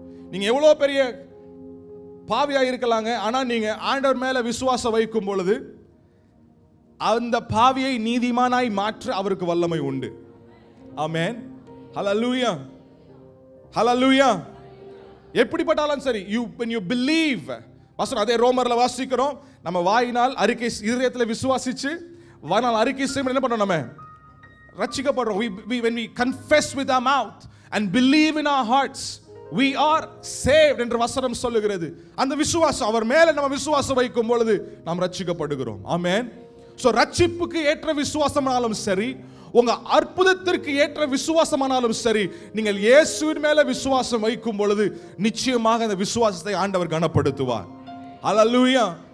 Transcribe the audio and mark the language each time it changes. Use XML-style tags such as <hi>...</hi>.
<ta>நீங்க எவ்வளவு பெரிய பாவியா இருக்கலாங்க, ஆனா நீங்க ஆண்டவர் மேல விசுவாசம் வைக்கும் பொழுது அந்த பாவியை நீதிமானாய் மாற்ற அவருக்கு வல்லமை உண்டு. ஆமென். ஹல்லேலூயா, ஹல்லேலூயா. எப்படிப்பட்டாலும் சரி,</ta> <en>when you believe,</en> <ta>வசனம் அதே ரோமர்ல வாசிக்கிறோம், நம்ம வாயினால் அறிக்கை, இதயத்தில் விசுவாசிச்சு வாயினால் அறிக்கை செய்யும் என்ன பண்றோம்? நம்ம ரட்சிக்கப்படுறோம்.</ta> <en>When we confess with our mouth and believe in our hearts, we are saved</en> <ta>என்று வசனம் சொல்லுகிறது. அந்த விசுவாசம், அவர் மேல நம்ம விசுவாசம் வைக்கும் பொழுது நாம் ரட்சிக்கப்படுகிறோம். ஆமென். சோ ரட்சிப்புக்கு ஏற்ற விசுவாசமானாலும் சரி, உங்க அற்புதத்திற்கு ஏற்ற விசுவாசமானாலும் சரி, நீங்கள் இயேசுவின் மேல விசுவாசம் வைக்கும் பொழுது நிச்சயமாக அந்த விசுவாசத்தை ஆண்டவர் கனப்படுத்துவார். ஹல்லேலூயா.</ta>